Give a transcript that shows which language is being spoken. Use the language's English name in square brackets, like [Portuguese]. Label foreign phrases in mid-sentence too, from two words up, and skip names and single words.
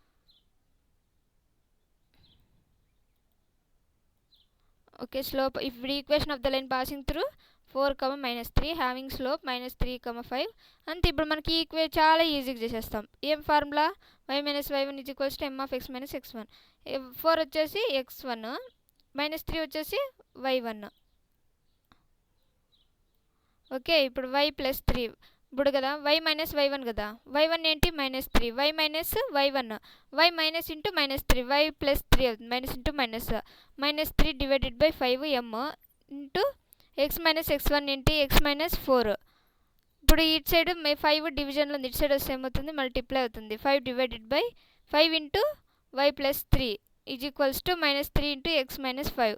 [English] okay, slope ఇప్పుడు equation of the line passing through 4, -3 having slope -3, 5 అంతే. [Telugu] ఇప్పుడు మనకి చాలా ఈజీగా చేసేస్తాం. ఏం ఫార్ములా, y - y1 = m(x - x1). 4 వచ్చేసి x1, -3 వచ్చేసి y1. ఓకే, ఇప్పుడు y + 3 ఇప్పుడు కదా, y - y1 కదా, y1 ఏంటి, -3, y - y1, y -× -3, y + 3 అవుతుంది, -3 / 5 m ఇంటూ x - x1 ఏంటి, x - 4. ఇప్పుడు ఇటు సైడ్ 5 డివిజన్లో ఉంది, ఇటు సైడ్ వస్తే ఏమవుతుంది, మల్టిప్లై అవుతుంది, 5 / 5 ఇంటూ y + 3 = -3 ఇంటూ x - 5.